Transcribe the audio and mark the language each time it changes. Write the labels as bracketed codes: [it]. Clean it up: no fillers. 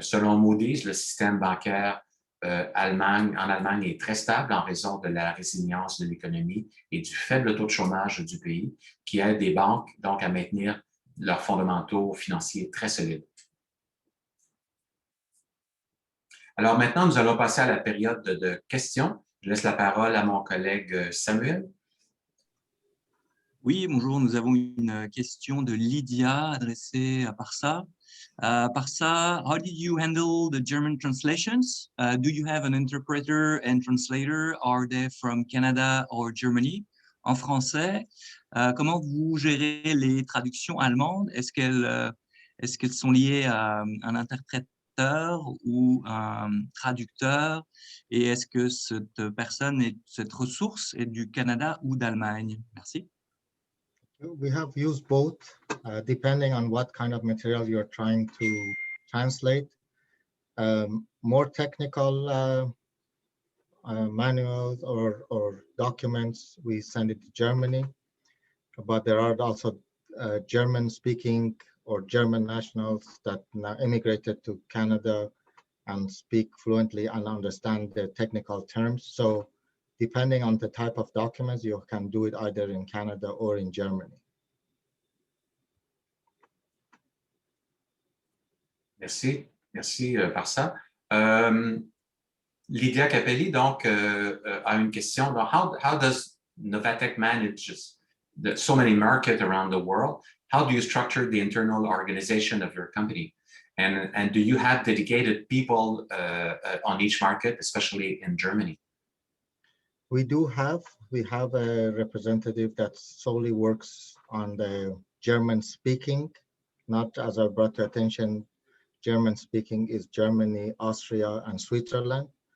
[fr] Selon Midi, le système bancaire en Allemagne est très stable en raison de la résilience de l'économie et du faible taux de chômage du pays, qui aide les banques donc à maintenir leurs fondamentaux financiers très solides. Alors maintenant, nous allons passer à la période de questions. Je laisse la parole à mon collègue Samuel. Oui, bonjour. Nous avons une question de Lydia adressée à Parsa. [en] Parsa, how did you handle the German translations? Do you have an interpreter and translator? Are they from Canada or Germany? [fr] En français, comment vous gérez les traductions allemandes? Est-ce qu'elles sont liées à un interprète ou un traducteur, et est-ce que cette ressource est du Canada ou d'Allemagne? Merci. [en] We have used both, depending on what kind of material you're trying to translate. More technical manuals or documents, we send it to Germany, but there are also German-speaking or German nationals that now immigrated to Canada and speak fluently and understand the technical terms. So depending on the type of documents, you can do it either in Canada or in Germany. [fr] Merci. Merci par ça. Lydia Capelli, donc, a une question. Donc, [en] how does Novatek manage so many markets around the world? How do you structure the internal organization of your company? And do you have dedicated people on each market, especially in Germany? We have a representative that solely works on the German speaking, not as I brought to attention, German speaking is Germany, Austria, and Switzerland.